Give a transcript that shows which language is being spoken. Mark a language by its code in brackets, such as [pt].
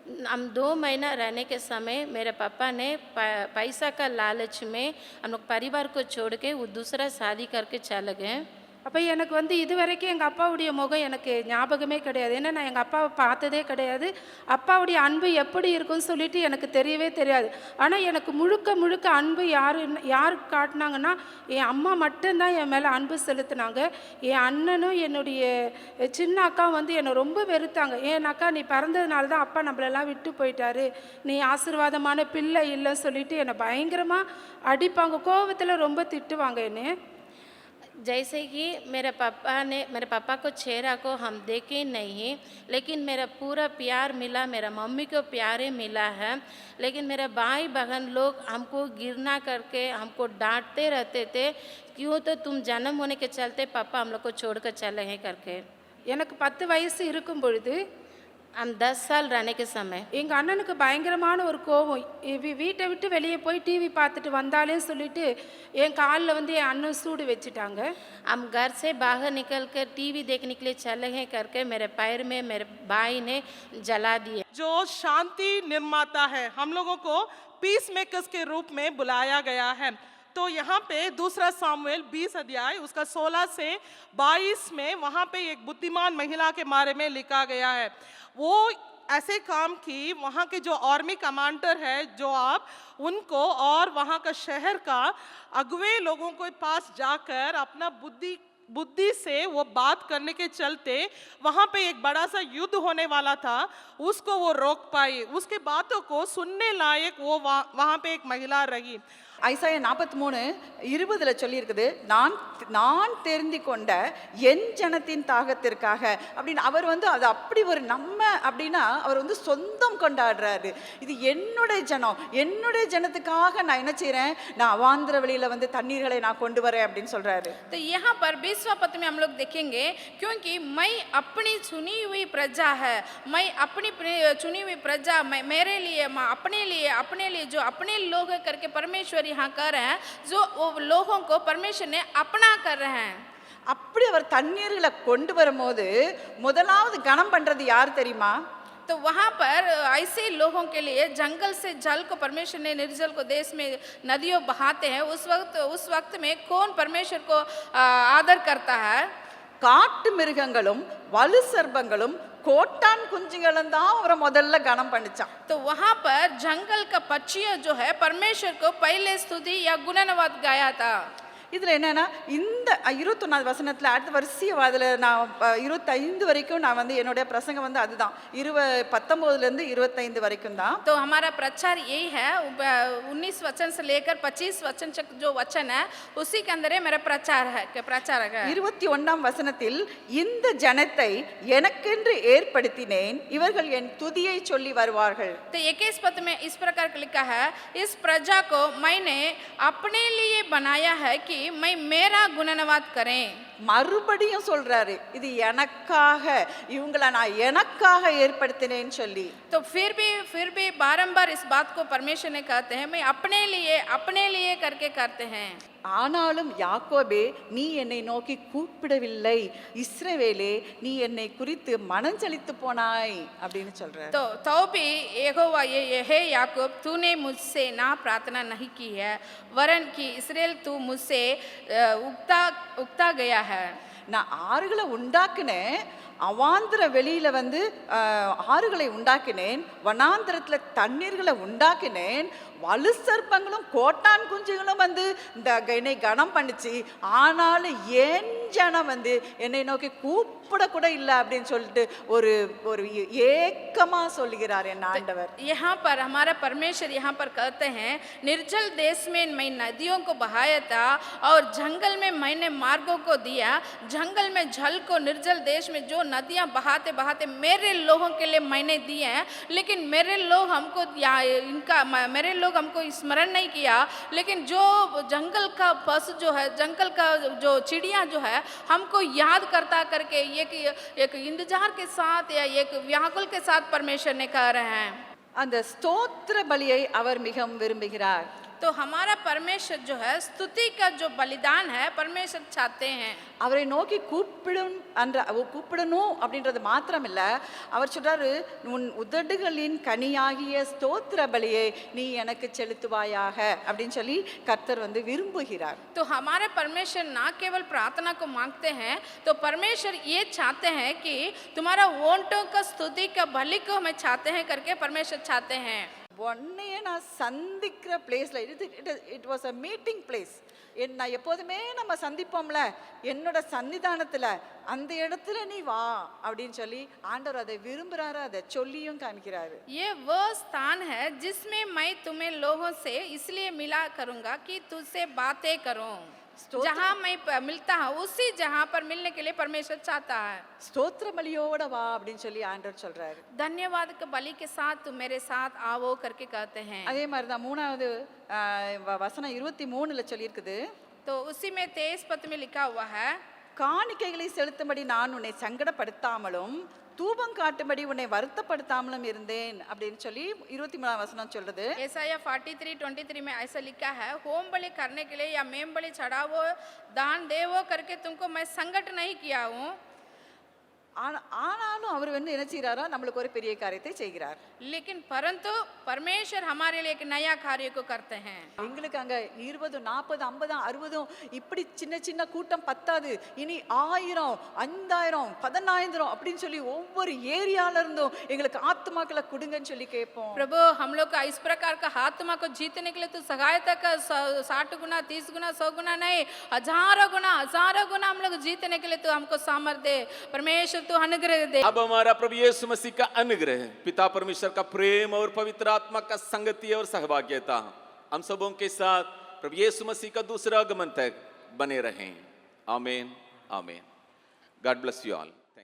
[hi] हम 2 महीना रहने के समय मेरे पापा ने पैसा का लालच में हम लोग परिवार को छोड़ के वो दूसरा शादी करके चले गए. [ta] அப்போ எனக்கு இது வரைக்கும் எங்கள் அப்பாவுடைய முகம் எனக்கு ஞாபகமே கிடையாது. ஏன்னா நான் எங்கள் அப்பாவை பார்த்ததே கிடையாது. அப்பாவுடைய அன்பு எப்படி இருக்குன்னு சொல்லிட்டு எனக்கு தெரியவே தெரியாது. ஆனால் எனக்கு முழுக்க அன்பு யார் காட்டினாங்கன்னா என் அம்மா மட்டும்தான் என் மேலே அன்பு செலுத்தினாங்க. என் அண்ணனும் என்னுடைய சின்ன அக்காவும் என்னை ரொம்ப வெறுத்தாங்க. ஏன்னாக்கா நீ பிறந்ததுனால தான் அப்பா நம்மளெல்லாம் விட்டு போயிட்டாரு, நீ ஆசீர்வாதமான பிள்ளை இல்லைன்னு சொல்லிட்டு என்னை பயங்கரமாக அடிப்பாங்க. கோபத்தில் ரொம்ப திட்டுவாங்க என்னை. [hi] जैसे कि मेरे पापा को चेहरा को हम देखे नहीं, लेकिन मेरा पूरा प्यार मिला, मेरा मम्मी को प्यारे मिला है. लेकिन मेरे भाई बहन लोग हमको गिरना करके हमको डांटते रहते थे, क्यों तो तुम जन्म होने के चलते पापा हम लोग को छोड़कर चले हैं करके. [ta] எனக்கு 10 வயசு இருக்கும் பொழுது [hi] हम 10 साल रहने के समय [ta] எங்கள் அண்ணனுக்கு பயங்கரமான ஒரு கோபம். வீட்டை விட்டு வெளியே போய் டிவி பார்த்துட்டு வந்தாலே சொல்லிட்டு என் காலில் என் அண்ணன் சூடு வச்சுட்டாங்க. [hi] हम घर से बाहर निकल कर टीवी देखने के लिए चले हैं करके मेरे पैर में मेरे भाई ने जला दिए. जो शांति निर्माता है, हम लोगों को पीस मेकर्स के रूप में बुलाया गया है. तो यहाँ पे 2 सामुएल 20 अध्याय उसका 16 से 22 में वहाँ पे एक बुद्धिमान महिला के बारे में लिखा गया है. वो ऐसे काम की वहाँ के जो आर्मी कमांडर है जो आप उनको और वहाँ का शहर का अगुवे लोगों के पास जाकर अपना बुद्धि से वो बात करने के चलते वहाँ पे एक बड़ा सा युद्ध होने वाला था, उसको वो रोक पाई. उसके बातों को सुनने लायक वो वहाँ पे एक महिला रही. [ta] ஐசாயா 43:20 சொல்லியிருக்குது, நான் தெரிந்து கொண்ட என் ஜனத்தின் தாகத்திற்காக அப்படின்னு. அவர் அது அப்படி ஒரு நம்ம அப்படின்னா அவர் சொந்தம் கொண்டாடுறாரு. இது என்னுடைய ஜனம், என்னுடைய ஜனத்துக்காக நான் என்ன செய்கிறேன், நான் அவாந்திர வழியில் தண்ணீர்களை நான் கொண்டு வரேன் அப்படின்னு சொல்கிறாரு. [hi] तो यहाँ पर 20वां पद में हम लोग देखेंगे, क्योंकि मैं अपनी चुनी हुई प्रजा है, मैं अपनी चुनी हुई प्रजा, मैं मेरे लिए, अपने लिए जो अपने लोग करके परमेश्वर यहाँ कर रहे हैं जो वो लोगों को परमेश्वर ने अपना कर रहे हैं। [ta] அப்படி அவர் தண்ணீர்களை கொண்டு வரும்போது முதலாவது கனம் பண்றது யார் தெரியுமா? [hi] तो वहाँ पर ऐसे लोगों के लिए जंगल से जल को परमेश्वर ने निर्जल को देश में नदियों बहाते हैं, उस वक्त में कौन परमेश्वर को आदर करता है? [ta] காட்டு மிருகங்களும் வலு சர்ப்பங்களும் கோட்டான் குஞ்சுகளும் தான் அவரை முதல்ல கனம் பண்ணிச்சான். [hi] तो वहाँ पर जंगल का पक्षियों जो है परमेश्वर को पहले स्तुति या गुणनवाद गाया था। [ta] இதில் என்னன்னா இந்த 21வது வசனத்தில் அடுத்த வரிசையை அதில் நான் 25 வரைக்கும் நான் வந்து என்னுடைய பிரசங்கம் வந்து அதுதான் 19 25 வரைக்கும் தான். [hi] तो हमारा प्रचार यही है 19 वचन से लेकर 25 वचन तक जो वचन है उसी के अंदर मेरा प्रचार है [ta] 21ஆம் வசனத்தில் இந்த ஜனத்தை எனக்கென்று ஏற்படுத்தினேன் இவர்கள் என் துதியை சொல்லி வருவார்கள். [hi] तो 21 पद में इस प्रकार लिखा है इस प्रजा को मैंने अपने लिए बनाया है कि मैं मेरा गुणनवाद करें। [ta] மறுபடியும் சொல்றாரு இது எனக்காக இவங்களை நான் எனக்காக ஏற்படுத்தினேன்னு சொல்லி. [hi] तो फिर भी बारंबार इस बात को परमेश्वर ने कहते हैं मैं अपने लिए करके करते हैं। [ta] ஆனாலும் யாக்கோபே நீ என்னை நோக்கி கூப்பிடவில்லை, இஸ்ரவேலே நீ என்னை குறித்து மனஞ்சலித்து போனாய் அப்படின்னு சொல்றாரு. [hi] तो भी यहोवा हे याकूब तूने मुझसे ना प्रार्थना नहीं की है वरन कि इस्राएल तू मुझसे उगता गया है। [ta] நான் ஆறுகளை உண்டாக்குனேன், அவாந்திர வெளியில வந்து ஆறுகளை உண்டாக்கினேன், வனாந்திரத்தில் தண்ணீர்களை உண்டாக்கினேன், வலு சர்ப்பங்களும் கோட்டான் குஞ்சுகளும் வந்து இந்த என்னை கனம் பண்ணிச்சு, ஆனாலும் ஏன் ஜனம் வந்து என்னை நோக்கி கூப்பிட கூட இல்லை அப்படின்னு சொல்லிட்டு ஒரு ஒரு ஏக்கமா சொல்லுகிறார் என் ஆண்டவர். [hi] यहाँ पर हमारा परमेश्वर यहाँ पर कहते हैं निर्जल देश में मैं नदियों को बहाया था और जंगल में मैंने मार्गों को दिया, जंगल में जल को निर्जल देश में जो नदियाँ बहाते बहाते मेरे लोगों के लिए मैंने दिए हैं, लेकिन मेरे लोग हमको स्मरण नहीं किया। लेकिन जो जंगल का पशु जो है, जंगल का जो चिड़िया जो है हमको याद करता करके एक इंतजार के साथ या एक व्याकुल के साथ परमेश्वर ने कह रहे हैं। [ta] அந்த ஸ்தோத்திர பலியை அவர் மிகவும் விரும்புகிறார். [hi] तो हमारा परमेश्वर जो है स्तुति का जो बलिदान है परमेश्वर चाहते हैं। [ta] அவரை நோக்கி கூப்பிடணும் அப்படின்றது மாத்திரம் இல்ல, அவர் சொல்றாரு உன் உதடுகளின் கனியாகிய ஸ்தோத்திர பலியை நீ எனக்கு செலுத்துவாயாக அப்படின்னு சொல்லி கர்த்தர் வந்து விரும்புகிறார். [hi] तो हमारे परमेश्वर ना केवल प्रार्थना को मांगते हैं, तो परमेश्वर ये चाहते हैं कि तुम्हारा ओंठों का स्तुति का बलि को हमें चाहते हैं करके परमेश्वर चाहते हैं। [ta] உன்னையே நான் சந்திக்கிற பிளேஸ்ல [en] It was a meeting place. [ta] நான் எப்போதுமே நம்ம சந்திப்போம்ல என்னோட சன்னிதானத்துல, அந்த இடத்துல நீ வா அப்படின்னு சொல்லி ஆண்டவர் அதை விரும்புறாரு, அதை சொல்லியும் காமிக்கிறாரு. [hi] ये वो स्थान है जिसमें मैं तुम्हें लोगों से इसलिए मिला करूंगा कि तुझसे बातें करूं। जहाँ मैं मिलता हूँ उसी जहाँ पर मिलने के लिए परमेश्वर चाहता है। [ta] ஸ்தோத்திர பலியோட வா அப்படின்னு சொல்லி ஆண்டவர் சொல்றாரு. [hi] धन्यवाद के बलि के साथ तुम मेरे साथ आओ करके कहते हैं। [ta] அதே மாதிரி தான் 3வது வசனம் 23ல சொல்லியிருக்குது. [hi] तो उसी में 23 पद में लिखा हुआ है [ta] காணிக்கைகளை செலுத்தும்படி நான் உன்னை சங்கடப்படுத்தாமலும் தூபம் காட்டும்படி உன்னை வருத்தப்படுத்தாமலும் இருந்தேன் அப்படின்னு சொல்லி 23ஆம் வசனம் சொல்றது. [hi] ऐसाया 43:23 में ऐसा लिखा है होम बलि करने के लिए या मेम बलि चढ़ावो दान देवो करके तुमको मैं संकट नहीं किया हूँ। [ta] ஆனாலும் அவர் வந்து என்ன செய்யறாரோ நம்மளுக்கு ஒரு பெரிய காரியத்தை செய்கிறார். [hi] लेकिन परंतु परमेश्वर हमारे लिए एक नया कार्य को करते हैं। [ta] எங்களுக்கு அங்க 20 40 50 60 இப்படி சின்ன சின்ன கூட்டம் பத்தாது, இனி 1000 5000 15000 அப்படின்னு சொல்லி ஒவ்வொரு ஏரியால இருந்தும் எங்களுக்கு ஆத்மாக்களை கொடுங்கன்னு சொல்லி கேட்போம். [hi] प्रभु हम लोग का इस प्रकार का आत्मा को जीतने के लिए तो सहायता का 60 गुना 30 गुना 100 गुना नहीं, हजारों गुना हम लोग जीतने के लिए तो हमको सामर्थ्य दे परमेश्वर, तू अनुग्रह दे। अब हमारा प्रभु यीशु मसीह का अनुग्रह, पिता परमेश्वर का प्रेम और पवित्र आत्मा का संगति और सहभागिता हम सबों के साथ प्रभु यीशु मसीह का दूसरा आगमन तक बने रहें। आमीन आमीन। [en] God bless you all.